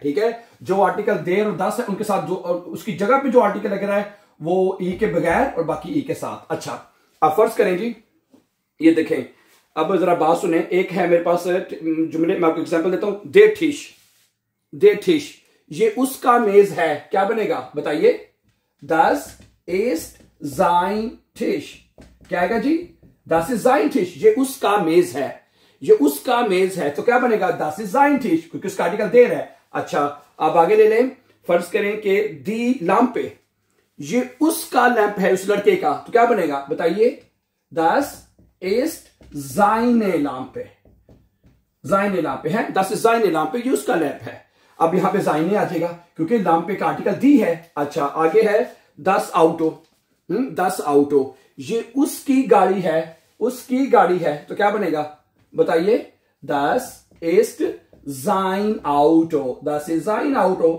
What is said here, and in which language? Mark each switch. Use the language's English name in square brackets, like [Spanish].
[Hindi] ठीक है, जो आर्टिकल देर और दस है उनके साथ जो उसकी जगह पे जो आर्टिकल लग रहा है वो ई के बगैर और बाकी ई के साथ। अच्छा, अब फर्ज करें जी, ये देखें, अब जरा बात सुने। एक है मेरे पास जुमले, मैं आपको एग्जांपल देता हूं। दे ठिश, ये उसका मेज है, क्या बनेगा बताइए? [German] Das ist sein Tisch, [Hindi] क्या आएगा जी? [German] Das ist sein Tisch, [Hindi] ये उसका मेज है, ये उसका मेज है, तो क्या बनेगा? [German] Das ist sein Tisch, [Hindi] क्योंकि उसका आर्टिकल देर है। अच्छा, अब आगे ले लें, फर्ज करें कि दी Lampe, ये उसका लैंप है, उस लड़के का, तो क्या बनेगा बताइए? [German] Das ist seine Lampe, seine Lampe है, das ist seine Lampe, [Hindi] ये उसका लैंप है। अब यहां पे जाइने आ जाएगा क्योंकि लाम्पे का आर्टिकल दी है। अच्छा, आगे है 10 ऑटो, 10 ऑटो, ये उसकी गाड़ी है, उसकी गाड़ी है, तो क्या बनेगा बताइए? [German] Das ist sein Auto, das ist sein Auto।